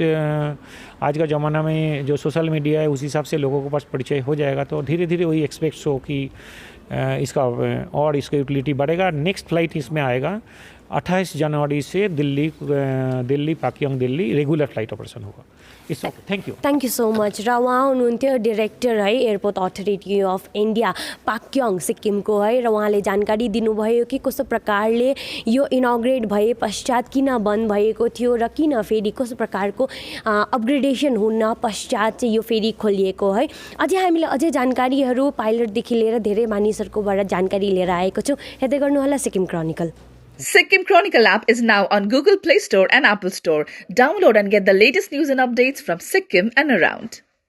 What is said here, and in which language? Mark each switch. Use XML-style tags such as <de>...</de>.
<hi>आज का ज़माना में जो सोशल मीडिया है उस हिसाब से लोगों के पास परिचय हो जाएगा, तो धीरे धीरे वही एक्सपेक्ट्स हो कि इसका और इसका यूटिलिटी बढ़ेगा। नेक्स्ट फ्लाइट इसमें आएगा 28 जनवरी से Delhi Pakyong Delhi regular flight operation होगा।</hi> <en>It's okay, thank you so much.</en> <ne>र उहाँ हुनुहुन्थ्यो डाइरेक्टर है airport authority of India Pakyong सिक्किमको है, र उहाँले जानकारी दिनुभयो कि कस्तो प्रकारले यो इनोग्रेट भए पश्चात किन बन्द भएको थियो र किन फेरि कस्तो प्रकारको अपग्रेडेसन हुन पश्चात चाहिँ यो फेरि खोलिएको है। अझै हामीले अझै जानकारीहरू पाइलटदेखि लिएर धेरै मानिसहरूकोबाट जानकारी लिएर आएको छौँ। हेर्दै गर्नुहोला Sikkim chronicle.</ne> <en>Sikkim Chronicle app is now on Google Play Store and Apple Store. Download and get the latest news and updates from Sikkim and around.</en>